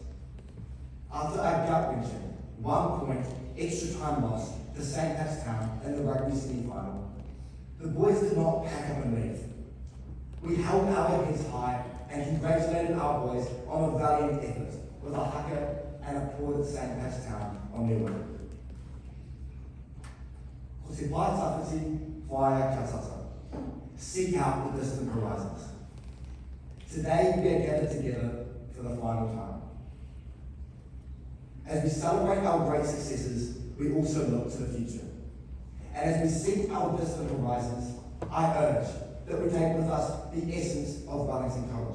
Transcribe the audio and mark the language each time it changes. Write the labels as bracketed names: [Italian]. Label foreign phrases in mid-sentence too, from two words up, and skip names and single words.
[English] After our gut-wrenching 1 point extra time loss to St. Pat's Town in the rugby semi-final, the boys did not pack up and leave. We held our heads high and congratulated our boys on a valiant effort with a haka and applauded St. Pat's Town on their win. [Māori] Ko te pātawhiti, whaia ka tata. [English] Seek out the distant horizons. Today we are gathered together for the final time. As we celebrate our great successes, we also look to the future. And as we seek our distant horizons, I urge that we take with us the essence of Wellington College.